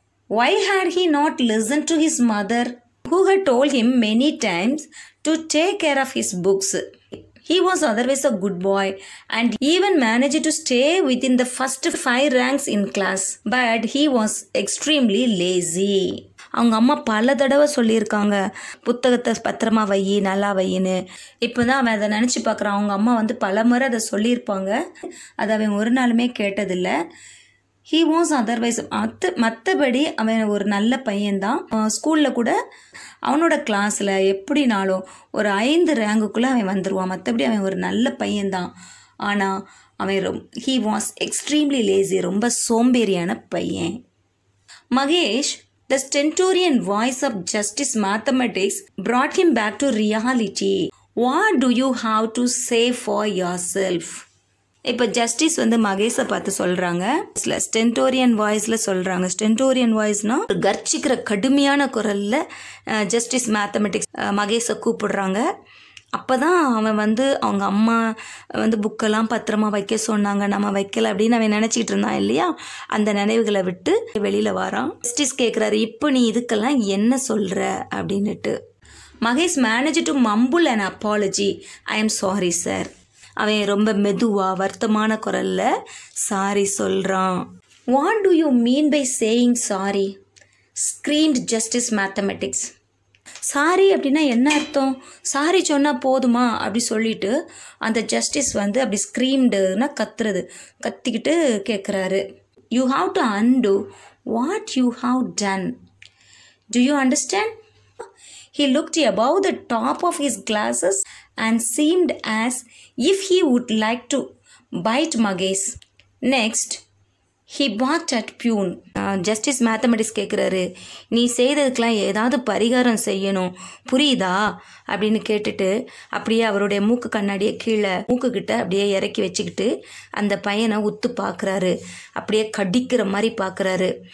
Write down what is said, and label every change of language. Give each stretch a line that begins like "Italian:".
English: Why had he not listened to his mother, who had told him many times to take care of his books? He was otherwise a good boy and even managed to stay within the first 5 ranks in class. But he was extremely lazy.
Tamil: அவங்க அம்மா பல தடவை சொல்லியிருக்காங்க, புத்தகத்தை பத்திரமா வை, நல்லா வையின்னு. இப்போ தான் அவன் அதை நினச்சி பார்க்குறான். அவங்க அம்மா வந்து பல முறை அதை சொல்லியிருப்பாங்க, அதை அவன் ஒரு நாளுமே கேட்டதில்லை.
English: he was otherwise
Tamil: மற்றபடி அவன் ஒரு நல்ல பையன்தான். ஸ்கூலில் கூட அவனோட கிளாஸில் எப்படினாலும் ஒரு 5 ரேங்குக்குள்ளே அவன் வந்துடுவான். மற்றபடி அவன் ஒரு நல்ல பையன்தான். ஆனால் அவன்
English: he was extremely lazy,
Tamil: ரொம்ப சோம்பேறியான பையன்.
English: Mahesh, the stentorian voice of Justice Mathematics, brought him back to reality. What do you have to say for yourself?
Tamil: இப்போ ஜஸ்டிஸ் வந்து மகேஷை பார்த்து சொல்கிறாங்க, ஸ்டென்டோரியன் வாய்ஸில் சொல்கிறாங்க. ஸ்டென்டோரியன் வாய்ஸ்னால் ஒரு கர்ச்சிக்கிற கடுமையான குரலில் ஜஸ்டிஸ் மேத்தமெட்டிக்ஸ் மகேஷை கூப்பிடுறாங்க. அப்போ தான் அவன் வந்து அவங்க அம்மா வந்து புக்கெல்லாம் பத்திரமா வைக்க சொன்னாங்க, நம்ம வைக்கல அப்படின்னு அவன் நினச்சிக்கிட்டு இருந்தான் இல்லையா. அந்த நினைவுகளை விட்டு வெளியில் வரான். ஜஸ்டிஸ் கேட்குறாரு, இப்போ நீ இதுக்கெல்லாம் என்ன சொல்கிற அப்படின்னுட்டு.
English: Mahesh manage to mumble and apology, I am sorry sir.
Tamil: அவன் ரொம்ப மெதுவாக வருத்தமான குரலில் சாரி சொல்கிறான்.
English: What do you mean by saying sorry? Screamed Justice Mathematics.
Tamil: Sorry அப்படின்னா என்ன அர்த்தம்? சாரி சொன்னால் போதுமா அப்படி சொல்லிட்டு அந்த ஜஸ்டிஸ் வந்து அப்படி ஸ்க்ரீம்டுன்னா கத்துறது, கத்திக்கிட்டு கேட்குறாரு,
English: You have to undo what you have done. Do you understand? He looked above the top of his glasses and seemed as if he would like to bite Magesh. Next, he barked at Pune.
Tamil: Justice Mathematics கேட்குறாரு, நீ செய்ததுக்கெலாம் ஏதாவது பரிகாரம் செய்யணும், புரியுதா அப்படின்னு கேட்டுட்டு அப்படியே அவருடைய மூக்கு கண்ணாடியை கீழே மூக்குக்கிட்ட அப்படியே இறக்கி வச்சுக்கிட்டு அந்த பையனை உத்து பார்க்குறாரு, அப்படியே கடிக்கிற மாதிரி பார்க்குறாரு.